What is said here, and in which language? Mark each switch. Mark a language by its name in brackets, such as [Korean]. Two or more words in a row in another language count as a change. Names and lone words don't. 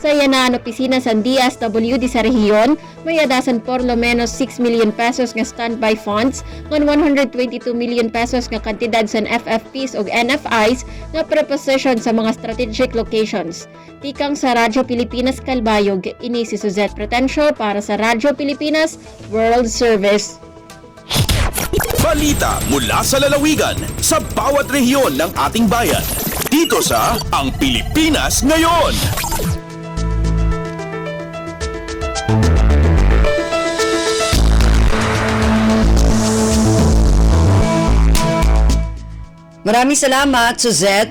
[Waray] Sa yanaan opisina sa DSWD sa rehiyon, may adasan [Spanish] por lo menos [Waray] 6 million pesos nga [English] standby funds [Waray] ngan 122 million pesos nga kantidad sa FFPs o NFIs nga preposition sa mga [English] strategic locations. [Waray] Tikang sa Radyo Pilipinas Kalbayog, ini si Suzette Pretencio para sa Radyo Pilipinas World Service. [Filipino] Balita mula sa lalawigan sa bawat rehiyon ng ating bayan. Dito sa Ang Pilipinas Ngayon. Maraming salamat, Suzette.